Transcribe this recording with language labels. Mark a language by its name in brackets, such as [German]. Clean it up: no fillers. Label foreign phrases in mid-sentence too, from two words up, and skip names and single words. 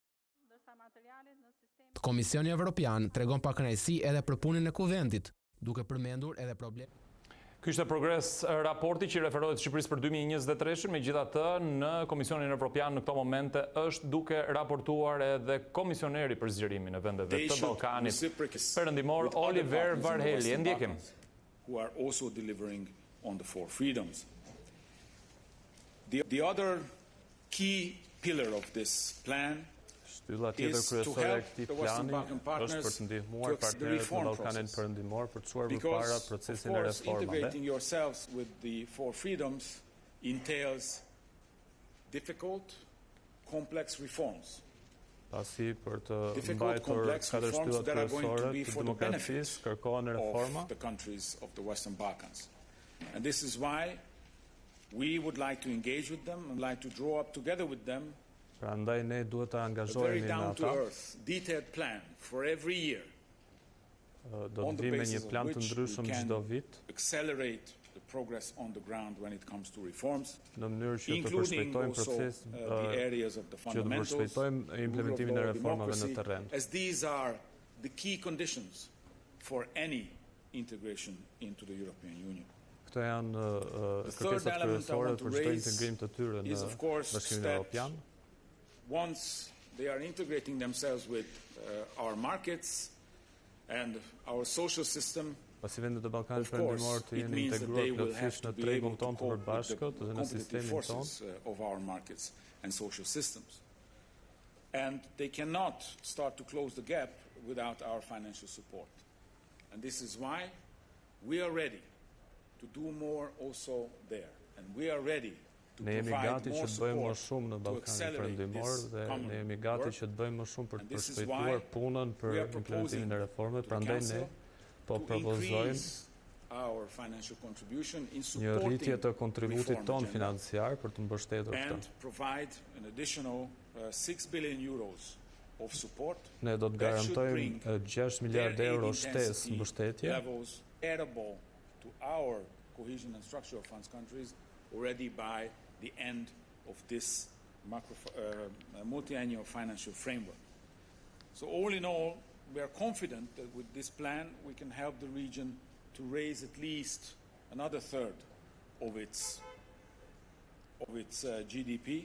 [Albanian] Komisioni Evropian tregon pa kënaqësi edhe për punën e Kuventit, duke përmendur edhe problem. Ky ishte progres raporti që referohet Shqipërisë për 2023, megjithatë në Komisionin Evropian në këto momente është duke raportuar edhe komisioneri për zgjerimin e vendeve të Ballkanit Perëndimor Oliver Varhelyi. Ndjekim. [English] Who are also delivering on the four freedoms. The other key pillar of this plan [Albanian] Shtylla tjetër kryesore e këtij plani është për të ndihmuar partnerët në Ballkanin Perëndimor për të çuar përpara procesin e reformave. [English] Integrating yourselves with the four freedoms entails difficult, complex reforms. [Albanian] Pasi për të mbajtur katër shtyllat kryesore të demokracisë kërkohen reforma [English] of the countries of the Western Balkans. And this is why we would like to engage with them and like to draw up together with them [Albanian] Prandaj ne duhet të [English] a very [Albanian] angazhohemi në ata. [English] down-to-earth, detailed plan for every year. [Albanian] Do të vijmë me një plan të ndryshëm çdo vit, [English] Accelerate the progress on the ground when it comes to reforms, [Albanian] në mënyrë që të [English] including [Albanian] përshpejtojmë [English] also [Albanian] proces [English] the areas of the [Albanian] që të [English] fundamentals, [Albanian] përshpejtojmë implementimin e reformave në terren. [English] as these are the key conditions for any integration into the European Union. [Albanian] Këto janë kërkesat kryesore për çdo integrim të tyre në Bashkimin Evropian. [English] Once they are integrating themselves with our markets and our social system, [Albanian] Pasi vendet e Ballkanit Perëndimor të jenë integruar plotësisht në tregun tonë të përbashkët dhe në sistemin tonë, [English] of our markets and social systems. And they cannot start to close the gap without our financial support. And this is why we are ready to do more also there. And we are ready to [Albanian] ne jemi [English] provide [Albanian] gati që [English] more [Albanian] të bëjmë më [English] support [Albanian] shumë në [English] to [Albanian] Ballkanin [English] accelerate [Albanian] Perëndimor [English] this [Albanian] dhe [English] common [Albanian] ne jemi gati [English] work. [Albanian] që të bëjmë më shumë për [English] And [Albanian] të [English] this is [Albanian] përshpejtuar [English] why [Albanian] punën për [English] we are proposing [Albanian] implementimin e reformave, [English] to the [Albanian] prandaj ne [English] Council [Albanian] po [English] to [Albanian] propozojmë [English] increase our financial contribution in [Albanian] një rritje të [English] supporting [Albanian] kontributit [English] reform [Albanian] ton [English] agenda [Albanian] financiar për të mbështetur [English] and [Albanian] këtë. [English] provide an additional 6 billion euros of support. [Albanian] Ne do të [English] that should bring [Albanian] garantojmë 6 miliardë [English] their [Albanian] euro [English] aid [Albanian] shtesë [English] intensity [Albanian] mbështetje [English] levels comparable to our cohesion and structural funds countries already by the end of this multi-annual financial framework. So all in all, we are confident that with this plan we can help the region to raise at least another third of its GDP.